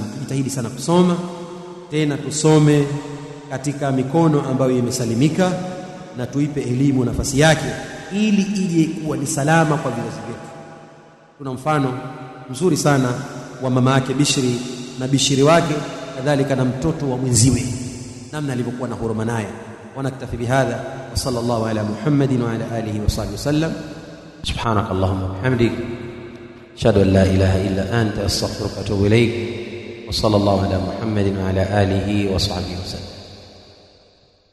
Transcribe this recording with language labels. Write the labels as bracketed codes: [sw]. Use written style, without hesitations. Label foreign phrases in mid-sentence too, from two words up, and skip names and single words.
[sw] Tujitahidi sana kusoma, tena tusome katika mikono ambayo imesalimika, na tuipe elimu nafasi yake ili ije kuwa ni salama kwa vizazi vyetu. Kuna mfano mzuri sana wa mama yake Bishri na Bishri wake, kadhalika na mtoto wa mwenziwe, namna alivyokuwa na huruma naye. [ar] ونكتفي بهذا وصلى الله على محمد وعلى آله وصحبه وسلم. سبحانك اللهم وبحمدك أشهد أن لا إله إلا أنت أستغفرك وأتوب إليك. وصلى الله على محمد وعلى آله وصحبه وسلم.